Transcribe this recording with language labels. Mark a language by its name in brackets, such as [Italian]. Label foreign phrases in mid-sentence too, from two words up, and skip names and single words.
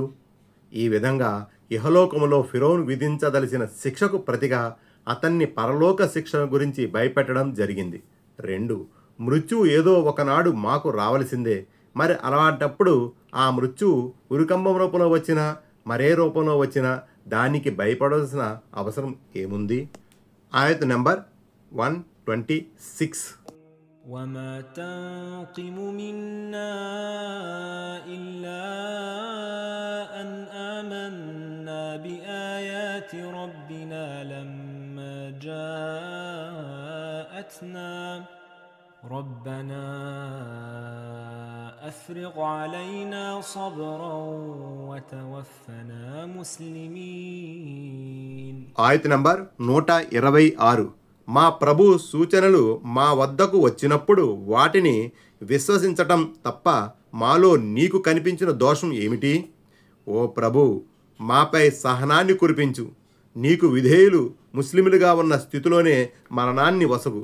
[Telugu] ఈ విధంగా ఇహలోకములో ఫిరౌను విధించదలిచిన శిక్షకు ప్రతిగా అతన్ని పరలోక శిక్ష గురించి భయపెట్టడం జరిగింది. 2, మృత్యువు ఏదో ఒకనాడు మాకు రావలసిందే. మరి అలాంటప్పుడు ఆ మృత్యువు ఉరికంబం రూపంలో వచ్చినా మరే రూపంలో వచ్చినా దానికి భయపడాల్సిన అవసరం ఏముంది? ఆయత్ నెంబర్ 126. [Arabic] وما تنقم منا إلا أن آمنا بآيات ربنا لما جاءتنا ربنا أفرغ علينا صبرا وتوفنا مسلمين. [Telugu] ఆయత్ నంబర్ 126. మా ప్రభు సూచనలు మా వద్దకు వచ్చినప్పుడు వాటిని విశ్వసించటం తప్ప మాలో నీకు కనిపించిన దోషం ఏమిటి? ఓ ప్రభు, మాపై సహనాన్ని కురిపించు. నీకు విధేయులు ముస్లిములుగా ఉన్న స్థితిలోనే మరణాన్ని వసగు.